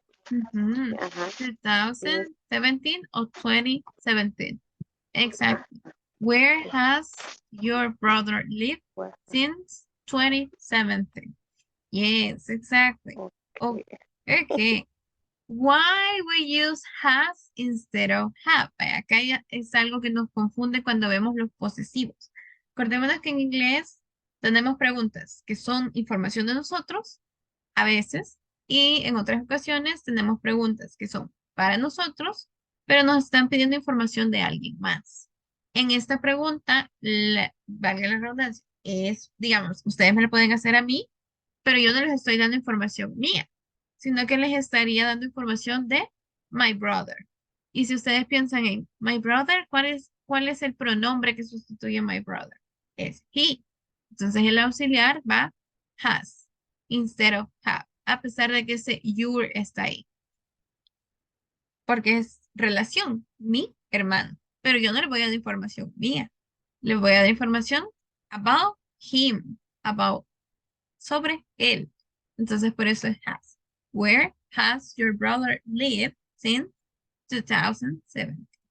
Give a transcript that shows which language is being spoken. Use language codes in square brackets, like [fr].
[en] 2017 or 2017. Exactly. Where has your brother lived Where- since 2017? Yes, exactly. Okay. Why we use has instead of have? [es] Acá ya es algo que nos confunde cuando vemos los posesivos. Acordémonos que en inglés tenemos preguntas que son información de nosotros, a veces, y en otras ocasiones tenemos preguntas que son para nosotros, pero nos están pidiendo información de alguien más. En esta pregunta, valga la redundancia, es, digamos, ustedes me la pueden hacer a mí, pero yo no les estoy dando información mía, sino que les estaría dando información de my brother. Y si ustedes piensan en my brother, cuál es el pronombre que sustituye my brother? Es he. Entonces el auxiliar va [en] has instead of have, [es] a pesar de que ese your está ahí. Porque es relación, mi hermano. Pero yo no le voy a dar información mía. Le voy a dar información [en] about him, [es] sobre él. Entonces, por eso es has. [en] Where has your brother lived since 2007?